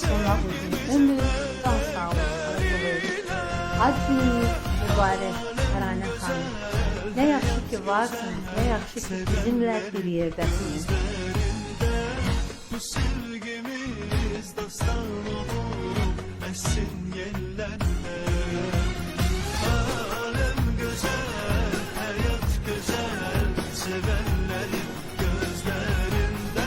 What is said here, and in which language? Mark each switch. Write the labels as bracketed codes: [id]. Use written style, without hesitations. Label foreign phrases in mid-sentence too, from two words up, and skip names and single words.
[az] Ona uzun ömür, can sağlığı arzulayırıq. Ad gününüz mübarək Tərane xanım. Nə yaxşı ki varsınız, nə yaxşı ki bizimlə bir yerdəsiniz. Bu sevgimiz dastan olur, [tr] esin yerlerle. Alem güzel, hayat güzel, sevenlerin gözlerinde.